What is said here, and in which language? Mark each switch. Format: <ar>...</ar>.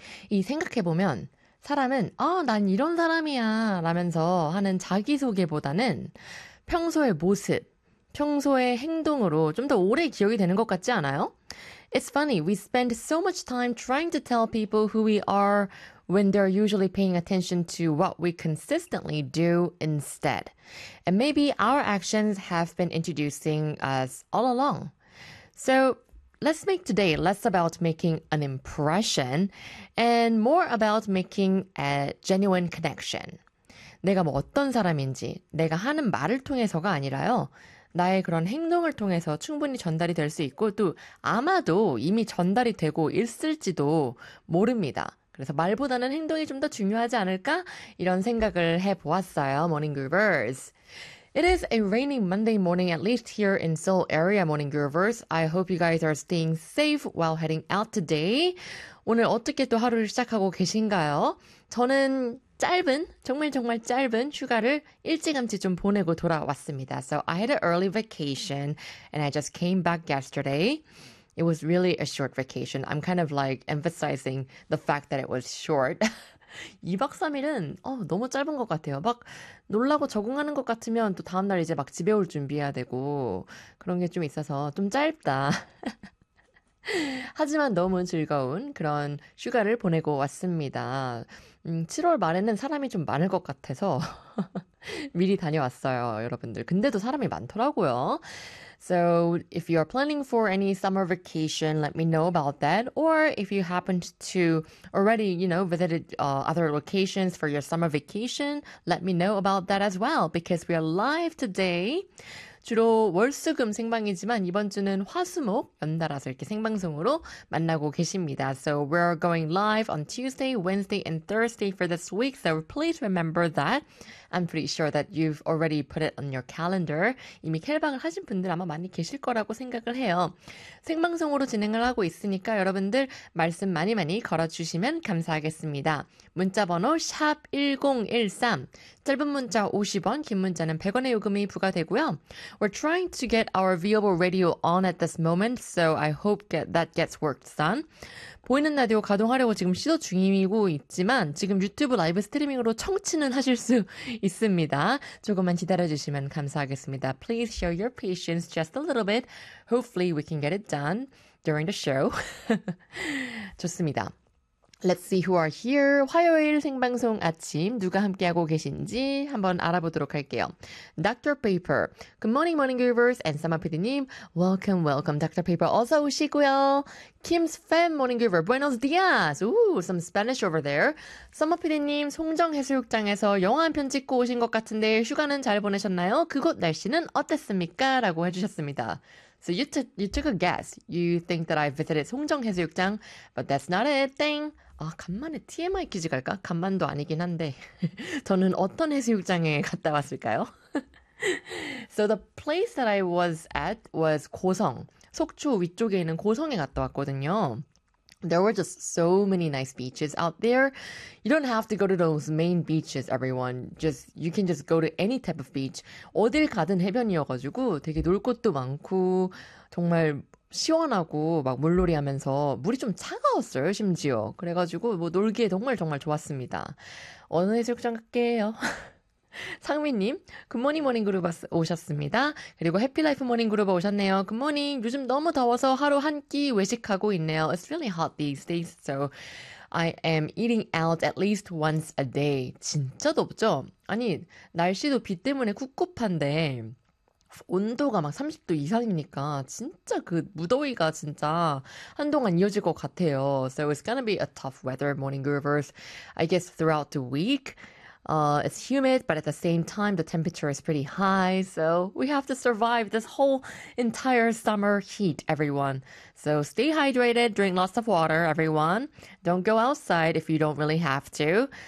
<ko>이 생각해보면 사람은 아, 난 이런 사람이야 라면서 하는 자기소개보다는 평소의 모습, 평소의 행동으로 좀 더 오래 기억이 되는 것 같지 않아요?</ko> <en>It's funny, we spend so much time trying to tell people who we are when they're usually paying attention to what we consistently do instead. And maybe our actions have been introducing us all along. So let's make today less about making an impression and more about making a genuine connection.</en> <ko>내가 뭐 어떤 사람인지, 내가 하는 말을 통해서가 아니라요. 나의 그런 행동을 통해서 충분히 전달이 될 수 있고 또 아마도 이미 전달이 되고 있을지도 모릅니다. 그래서 말보다는 행동이 좀 더 중요하지 않을까? 이런 생각을 해보았어요.</ko> <en>Morning Groovers. It is a rainy Monday morning, at least here in Seoul area, Morning Groovers. I hope you guys are staying safe while heading out today.</en> <ko>오늘 어떻게 또 하루를 시작하고 계신가요? 저는 짧은, 정말 정말 짧은 휴가를 일찌감치 좀 보내고 돌아왔습니다.</ko> <en>So I had an early vacation and I just came back yesterday. It was really a short vacation. I'm kind of like emphasizing the fact that it was short.</en> <ko>2박 3일은 너무 짧은 것 같아요. 막 놀라고 적응하는 것 같으면 또 다음날 이제 막 집에 올 준비해야 되고 그런 게 좀 있어서 좀 짧다. 하지만 너무 즐거운 그런 휴가를 보내고 왔습니다. 7월 말에는 사람이 좀 많을 것 같아서 미리 다녀왔어요, 여러분들. 근데도 사람이 많더라고요.</ko> <en>So if you are planning for any summer vacation, let me know about that. Or if you happened to already, you know, visited other locations for your summer vacation, let me know about that as well. Because we are live today.</en> <ko>주로 월수금 생방이지만 이번 주는 화수목 연달아서 이렇게 생방송으로 만나고 계십니다.</ko> <en>So we're going live on Tuesday, Wednesday, and Thursday for this week. So please remember that. I'm pretty sure that you've already put it on your calendar.</en> <ko>이미 캘방을 하신 분들 아마 많이 계실 거라고 생각을 해요. 생방송으로 진행을 하고 있으니까 여러분들 말씀 많이 많이 걸어주시면 감사하겠습니다. 문자번호 샵 1013, 짧은 문자 50원, 긴 문자는 100원의 요금이 부과되고요.</ko> <en>We're trying to get our viewable radio on at this moment, so I hope that gets worked on.</en> <ko>보이는 라디오 가동하려고 지금 시도 중이고 있지만 지금 유튜브 라이브 스트리밍으로 청취는 하실 수 있습니다. 조금만 기다려주시면 감사하겠습니다.</ko> <en>Please show your patience just a little bit. Hopefully we can get it done during the show.</en> <ko>좋습니다.</ko> <en>Let's see who are here.</en> <ko>화요일 생방송 아침 누가 함께하고 계신지 한번 알아보도록 할게요.</ko> <en>Dr. Paper. Good morning, Morning Groovers and Summer PD님. Welcome, welcome, Dr. Paper.</en> <ko>어서 오시고요.</ko> <en>Kim's Fam, Morning Groover.</en> <es>Buenos dias.</es> <en>Ooh, some Spanish over there.</en> <ko>Summer PD님, 송정해수욕장에서 영화 한 편 찍고 오신 것 같은데 휴가는 잘 보내셨나요? 그곳 날씨는 어땠습니까? 라고 해주셨습니다.</ko> <en>So you took a guess. You think that I visited 송정해수욕장, but that's not it.</en> <ko>땡. 아, 간만에 TMI 퀴즈 갈까? 간만도 아니긴 한데. 저는 어떤 해수욕장에 갔다 왔을까요?</ko> <en>So the place that I was at was 고성.</en> <ko>속초 위쪽에 있는 고성에 갔다 왔거든요.</ko> <en>There were just so many nice beaches out there. You don't have to go to those main beaches, everyone. Just you can just go to any type of beach.</en> <ko>어딜 가든 해변이어가지고 되게 놀 곳도 많고 정말 시원하고 막 물놀이 하면서 물이 좀 차가웠어요, 심지어. 그래가지고 뭐 놀기에 정말 정말 좋았습니다. 어느 해수욕장 갈게요. 상미님, 굿모닝 모닝 그룹에 오셨습니다. 그리고 해피라이프 모닝 그룹에 오셨네요. 굿모닝, 요즘 너무 더워서 하루 한 끼 외식하고 있네요.</ko> <en>It's really hot these days, so I am eating out at least once a day.</en> <ko>진짜 덥죠? 아니, 날씨도 비 때문에 꿉꿉한데 온도가 막 30도 이상이니까 진짜 그 무더위가 진짜 한동안 이어질 것 같아요.</ko> <en>So it's gonna be a tough weather, morning groovers. I guess throughout the week, it's humid, but at the same time, the temperature is pretty high. So we have to survive this whole entire summer heat, everyone. So stay hydrated, drink lots of water, everyone. Don't go outside if you don't really have to.</en>